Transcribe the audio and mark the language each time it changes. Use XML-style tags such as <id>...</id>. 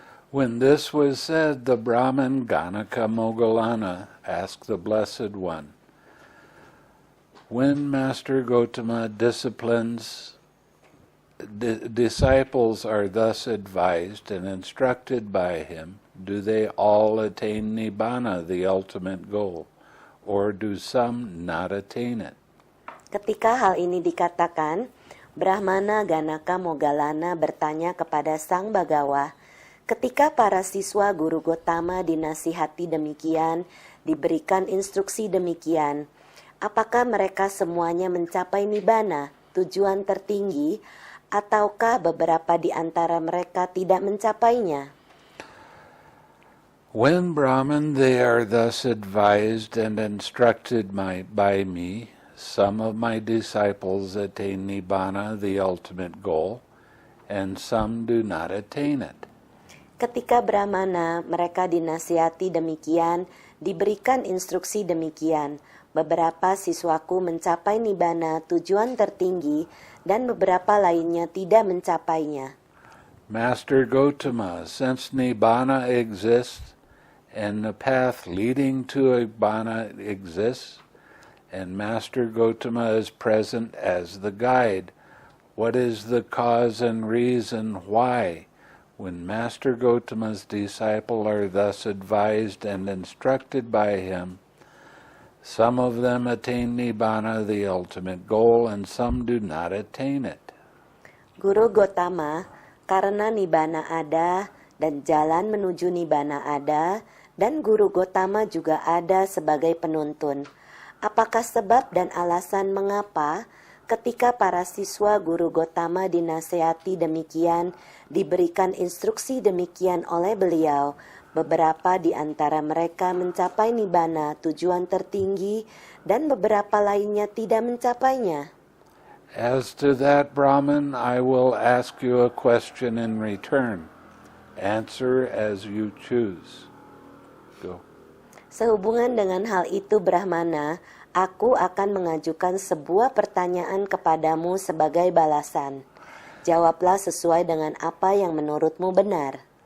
<en>When this was said, the Brahmin Ganaka Moggallana asked the Blessed One, when Master Gotama disciplines, disciples are thus advised and instructed by him, do they all attain Nibbana, the ultimate goal, or do some not attain it?</en> <id>Ketika hal ini dikatakan, Brahmana Ganaka Moggallana bertanya kepada Sang Bagawa, ketika para siswa Guru Gotama dinasihati demikian, diberikan instruksi demikian, apakah mereka semuanya mencapai Nibbana, tujuan tertinggi, ataukah beberapa di antara mereka tidak mencapainya?</id> <en>When Brahman they are thus advised and instructed by me, some of my disciples attain Nibbana, the ultimate goal, and some do not attain it.</en> <id>Ketika Brahmana mereka dinasihati demikian, diberikan instruksi demikian, beberapa siswaku mencapai Nibbana, tujuan tertinggi, dan beberapa lainnya tidak mencapainya.</id> <en>Master Gotama, since Nibbana exists, and the path leading to Nibbana exists, and Master Gotama is present as the guide, what is the cause and reason why, when Master Gotama's disciples are thus advised and instructed by him, some of them attain Nibbana, the ultimate goal, and some do not attain it?</en> <id>Guru Gotama, karena Nibbana ada dan jalan menuju Nibbana ada, dan Guru Gotama juga ada sebagai penuntun. Apakah sebab dan alasan mengapa ketika para siswa Guru Gotama dinasihati demikian, diberikan instruksi demikian oleh beliau, beberapa di antara mereka mencapai Nibbana, tujuan tertinggi, dan beberapa lainnya tidak mencapainya?</id> <en>As to that, Brahman, I will ask you a question in return. Answer as you choose. Go.</en> <id>Sehubungan dengan hal itu, Brahmana, aku akan mengajukan sebuah pertanyaan kepadamu sebagai balasan. Jawablah sesuai dengan apa yang menurutmu benar.</id>